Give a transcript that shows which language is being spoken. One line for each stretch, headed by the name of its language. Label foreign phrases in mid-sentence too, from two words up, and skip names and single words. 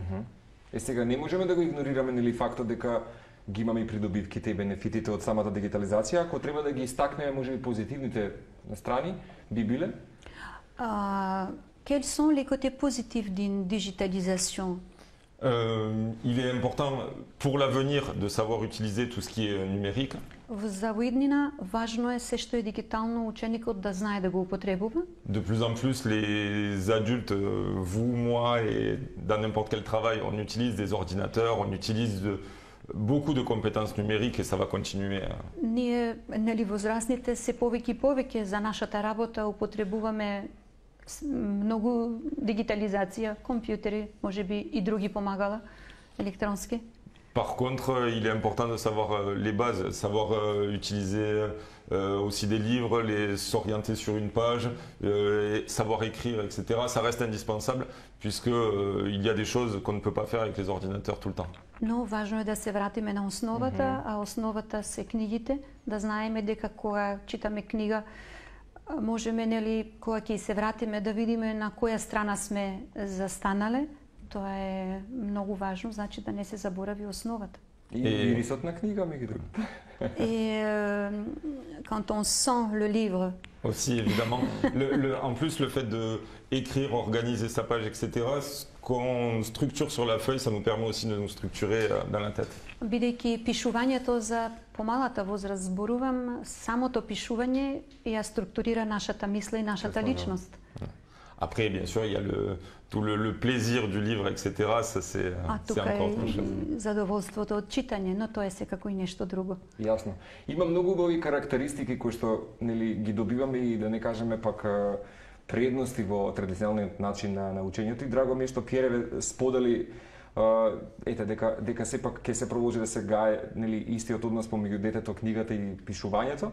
Macedonian: Сега не можеме да го игнорираме нели фактот дека ги имаме и придобивките и бенефитите од самата дигитализација, ако треба да ги истакнеме можеби позитивните страни, би биле?
French: Quels sont les côtés positifs d'une digitalisation? Il est important pour l'avenir de savoir utiliser tout ce qui est numérique.
Macedonian: За уиднина важно е се што е дигитално ученикот да знае да го употребува.
French: De plus en plus, les adultes, vous, moi et dans n'importe quel travail, on utilise des ordinateurs, on utilise beaucoup de compétences numériques et ça va continuer.
Macedonian: Ние, нели, возрастните се повеќе и повеќе за нашата работа употребуваме многу дигитализација, компјутери, можеби и други помагала електронски.
French: Par contre, il est important de savoir les bases, savoir utiliser aussi des livres, s'orienter sur une page, savoir écrire, etc. Ça reste indispensable puisque il y a des choses qu'on ne peut pas faire avec les ordinateurs tout le temps.
Macedonian: Но важно е да се вратиме на основата, а основата се книгите, да знаеме дека кога читаме книга, можеме, нели, кога ќе се вратиме да видиме на која страна сме застанале. Тоа е многу важно, значи да не се заборави основата. И мирисот на книга, меѓу другото.
French: Et quand on sent le livre. Aussi, évidemment. En plus, le fait d'écrire, organiser sa page, etc., ce qu'on structure sur la feuille, ça nous permet aussi de nous structurer dans la tête.
Macedonian: Бидејќи пишувањето за помалата возраст зборувам, самото пишување ја структурира нашата мисла и нашата личност.
French: Après, bien sûr, il y a tout le plaisir du livre, etc. Ça, c'est encore autre chose.
Macedonian: Задоволството од читање, но тоа е секако и нешто друго. Јасно. Има многу убави карактеристики кои што, нели, ги добиваме и да не кажеме пак предности во традиционалниот начин на учењето, и драго ми е што Пјере сподели дека сепак ќе се продолжи да се гае, нели, истиот однос помеѓу детето, книгата и пишувањето.